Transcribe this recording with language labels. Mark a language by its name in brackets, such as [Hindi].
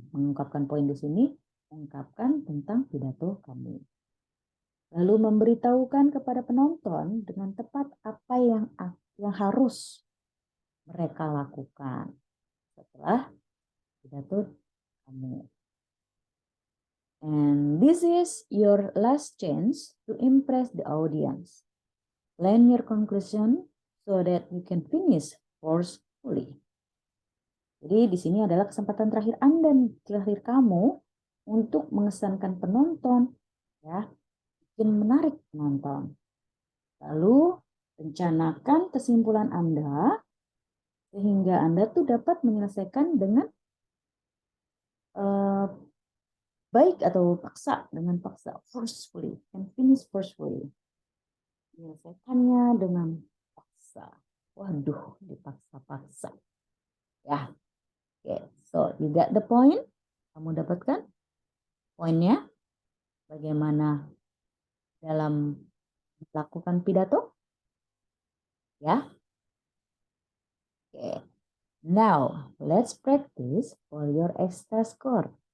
[Indonesian] Mengungkapkan poin di sini, mengungkapkan tentang pidato kamu. Lalu memberitahukan kepada penonton dengan tepat apa yang harus mereka lakukan setelah pidato kamu. [English] And this is your last chance to impress the audience. Plan your conclusion so that you can finish forcefully. [Indonesian] Jadi di sini adalah kesempatan terakhir Anda, terakhir kamu untuk mengesankan penonton, ya, bikin menarik penonton. Lalu rencanakan kesimpulan Anda sehingga Anda tuh dapat menyelesaikan dengan baik atau paksa, dengan paksa, forcefully, [English] and finish forcefully. [Indonesian] Menyelesaikannya dengan paksa. Waduh, dipaksa-paksa. [English] Ya, oke. So, you got the point? [Indonesian] Kamu dapatkan poinnya? Bagaimana dalam melakukan pidato? Ya. Oke. [English] Now, let's practice for your extra score.